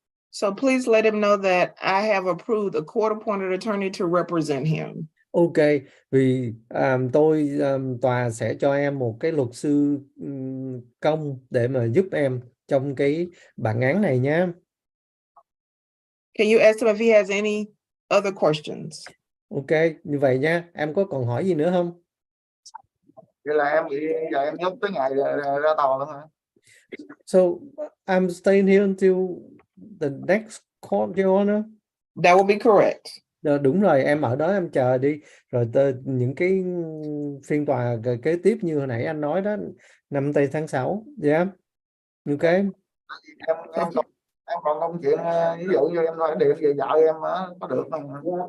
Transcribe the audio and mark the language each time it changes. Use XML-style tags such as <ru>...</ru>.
<en>So please let him know that I have approved a court-appointed attorney to represent him.</en> <vi>Ok, vì tòa sẽ cho em một cái luật sư công để mà giúp em trong cái bản án này nhé.</vi> <en>Can you ask him if he has any other questions?</en> <vi>Ok, như vậy nha. Em có còn hỏi gì nữa không? Vậy là em bị giờ em nhốt tới ngày ra tòa luôn hả?</vi> <en>So I'm staying here until the next court, Your Honor. That will be correct.</en> <vi>Đúng rồi, em ở đó em chờ đi. Rồi những cái phiên tòa kế tiếp như hồi nãy anh nói đó, 5 tây tháng 6.</vi> <en>Yeah. Ok.</en> <vi>Em còn công chuyện ví dụ như em nói điện về vợ em có được không?</vi>